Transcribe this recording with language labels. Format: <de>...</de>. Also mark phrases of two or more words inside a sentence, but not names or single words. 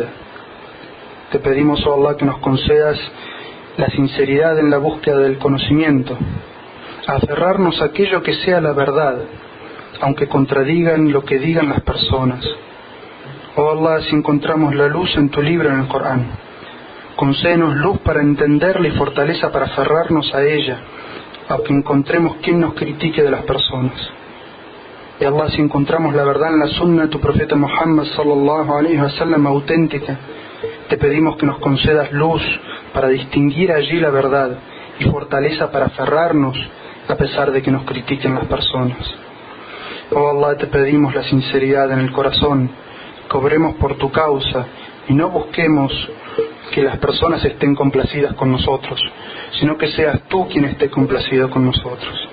<es>Te pedimos, oh Allah, que nos concedas la sinceridad en la búsqueda del conocimiento, aferrarnos a aquello que sea la verdad, aunque contradigan lo que digan las personas, Oh Allah, si encontramos la luz en tu libro en el Corán, concédenos luz para entenderla y fortaleza para aferrarnos a ella, aunque encontremos quien nos critique de las personas. Y Allah, si encontramos la verdad en la sunna de tu profeta Muhammad</es> <ar>صلى الله عليه وسلم</ar> <es>auténtica, te pedimos que nos concedas luz para distinguir allí la verdad y fortaleza para aferrarnos a pesar de que nos critiquen las personas. Oh Allah, te pedimos la sinceridad en el corazón, que obremos por tu causa y no busquemos que las personas estén complacidas con nosotros, sino que seas tú quien esté complacido con nosotros.</es>